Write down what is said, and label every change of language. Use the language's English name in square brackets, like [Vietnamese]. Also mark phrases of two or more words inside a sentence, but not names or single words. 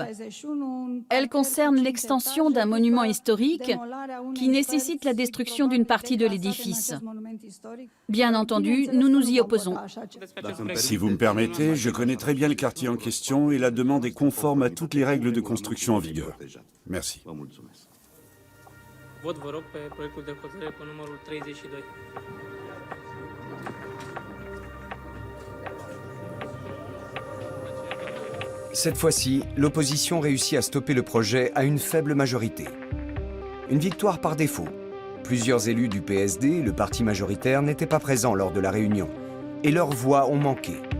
[French] Elle concerne l'extension d'un monument historique qui nécessite la destruction d'une partie de l'édifice. Bien entendu, nous nous y opposons. Si vous me permettez, je connais très bien le quartier en question et la demande est conforme à toutes les règles de construction en vigueur. Merci. [Romanian] Vot, vă rog, pe proiectul de hotărâre cu numărul 32. [French] Cette fois-ci, l'opposition réussit à stopper le projet à une faible majorité. Une victoire par défaut. Plusieurs élus du PSD, le parti majoritaire, n'étaient pas présents lors de la réunion, et leurs voix ont manqué.